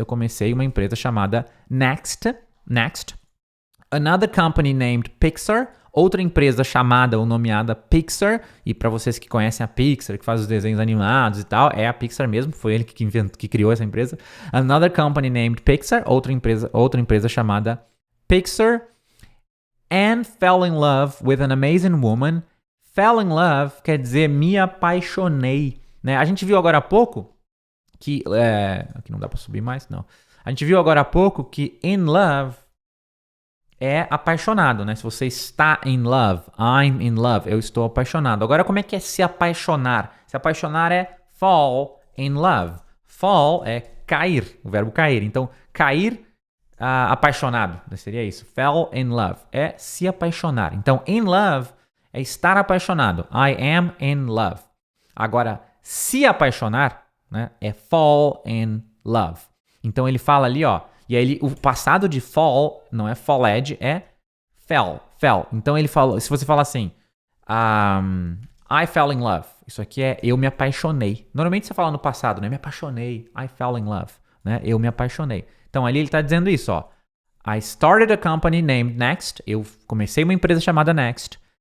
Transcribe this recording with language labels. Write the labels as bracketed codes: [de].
[pt] Eu comecei uma empresa chamada Next. [en] Another company named Pixar. [pt] Outra empresa chamada ou nomeada Pixar, e para vocês que conhecem a Pixar, que faz os desenhos animados e tal, é a Pixar mesmo, foi ele que criou essa empresa. [en] Another company named Pixar, [pt] outra empresa chamada Pixar, [en] and fell in love with an amazing woman. [pt] Fell in love quer dizer me apaixonei, né? A gente viu agora há pouco que... aqui não dá para subir mais, não. A gente viu agora há pouco que in love é apaixonado, né? Se você está in love, [en] I'm in love, [pt] eu estou apaixonado. Agora, como é que é se apaixonar? Se apaixonar é fall in love. Fall é cair, o verbo cair. Então, cair apaixonado, seria isso. Fell in love é se apaixonar. Então, in love é estar apaixonado. [en] I am in love. [pt] Agora, se apaixonar, né, é [en] fall in love. [pt] Então, ele fala ali, ó, e aí o passado de fall não é falled, é fell. Então ele falou, se você falar assim, [en] I fell in love. [pt] Isso aqui é eu me apaixonei. Normalmente você fala no passado, né? Me apaixonei. [en] I fell in love. [pt] Né? Eu me apaixonei. Então ali ele está dizendo isso, ó. [en] I started a company named Next. [pt] Eu comecei uma empresa chamada Next.